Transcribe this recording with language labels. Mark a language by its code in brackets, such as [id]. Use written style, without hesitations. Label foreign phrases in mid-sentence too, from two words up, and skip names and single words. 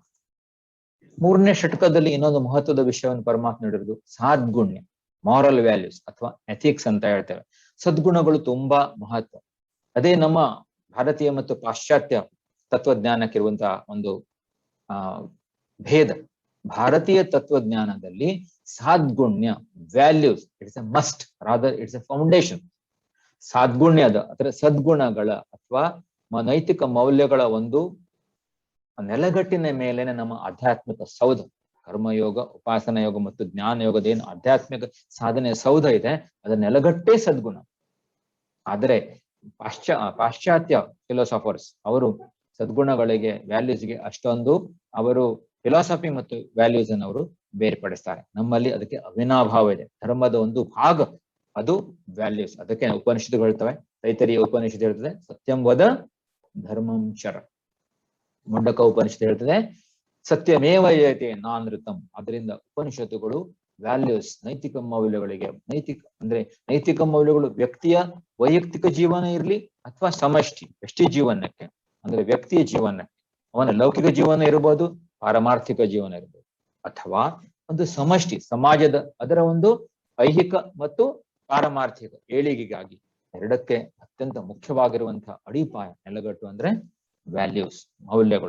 [kn] ಮೂರನೇ ಷಟ್ಕದಲ್ಲಿ ಇನ್ನೊಂದು ಮಹತ್ವದ ವಿಷಯವನ್ನು ಪರಮಾತ್ಮ ನೀಡಿರುವುದು ಸಾದ್ಗುಣ್ಯ, [en] moral values [kn] ಅಥವಾ ಎಥಿಕ್ಸ್ ಅಂತ ಹೇಳ್ತೇವೆ. ಸದ್ಗುಣಗಳು ತುಂಬಾ ಮಹತ್ವ. ಅದೇ ನಮ್ಮ ಭಾರತೀಯ ಮತ್ತು ಪಾಶ್ಚಾತ್ಯ ತತ್ವಜ್ಞಾನಕ್ಕಿರುವಂತಹ ಒಂದು ಭೇದ. ಭಾರತೀಯ ತತ್ವಜ್ಞಾನದಲ್ಲಿ ಸಾದ್ಗುಣ್ಯ [en] values it's a must, rather it's a foundation. [kn] ಸಾದ್ಗುಣ್ಯದ ಅಥವಾ ಸದ್ಗುಣಗಳ ಅಥವಾ ನೈತಿಕ ಮೌಲ್ಯಗಳ ಒಂದು ನೆಲಗಟ್ಟಿನ ಮೇಲೇನೆ ನಮ್ಮ ಆಧ್ಯಾತ್ಮಿಕ ಸೌಧ, ಕರ್ಮಯೋಗ, ಉಪಾಸನ ಯೋಗ ಮತ್ತು ಜ್ಞಾನ ಯೋಗದ ಏನು ಆಧ್ಯಾತ್ಮಿಕ ಸಾಧನೆಯ ಸೌಧ ಇದೆ ಅದರ ನೆಲಗಟ್ಟೇ ಸದ್ಗುಣ. ಆದರೆ ಪಾಶ್ಚಾತ್ಯ ಫಿಲಾಸಫರ್ಸ್ ಅವರು ಸದ್ಗುಣಗಳಿಗೆ, ವ್ಯಾಲ್ಯೂಸ್ಗೆ ಅಷ್ಟೊಂದು ಅವರು ಫಿಲಾಸಫಿ ಮತ್ತು ವ್ಯಾಲ್ಯೂಸ್ ಅನ್ನು ಅವರು ಬೇರ್ಪಡಿಸ್ತಾರೆ. ನಮ್ಮಲ್ಲಿ ಅದಕ್ಕೆ ಅವಿನಾಭಾವ ಇದೆ. ಧರ್ಮದ ಒಂದು ಭಾಗ ಅದು ವ್ಯಾಲ್ಯೂಸ್. ಅದಕ್ಕೆ ಉಪನಿಷತ್ತುಗಳು ಹೇಳ್ತವೆ. ತೈತರಿಯ ಉಪನಿಷತ್ತು ಹೇಳ್ತದೆ [sa] ಸತ್ಯಂ ವದ ಧರ್ಮಂ ಚರ. [kn] ಮುಂಡಕ ಉಪನಿಷತ್ತು ಹೇಳ್ತದೆ [sa] ಸತ್ಯಮೇವ ಯತೆ ನಾನೃತಂ. [kn] ಅದರಿಂದ ಉಪನಿಷತ್ತುಗಳು ವ್ಯಾಲ್ಯೂಸ್, ನೈತಿಕ ಮೌಲ್ಯಗಳಿಗೆ, ನೈತಿಕ ಮೌಲ್ಯಗಳು ವ್ಯಕ್ತಿಯ ವೈಯಕ್ತಿಕ ಜೀವನ ಇರಲಿ ಅಥವಾ ಸಮಷ್ಟಿ ವ್ಯಷ್ಟಿ ಜೀವನಕ್ಕೆ, ಅಂದ್ರೆ ವ್ಯಕ್ತಿಯ ಜೀವನಕ್ಕೆ, ಅವನ ಲೌಕಿಕ ಜೀವನ ಇರಬಹುದು, ಪಾರಮಾರ್ಥಿಕ ಜೀವನ ಇರಬಹುದು, ಅಥವಾ ಒಂದು ಸಮಷ್ಟಿ ಸಮಾಜದ ಅದರ ಒಂದು ಐಹಿಕ ಮತ್ತು ಪಾರಮಾರ್ಥಿಕ ಏಳಿಗೆಗಾಗಿ ಎರಡಕ್ಕೆ ಅತ್ಯಂತ ಮುಖ್ಯವಾಗಿರುವಂತಹ ಅಡಿಪಾಯ ನೆಲಗಟ್ಟು ಅಂದ್ರೆ ವ್ಯಾಲ್ಯೂಸ್, ಮೌಲ್ಯಗಳು.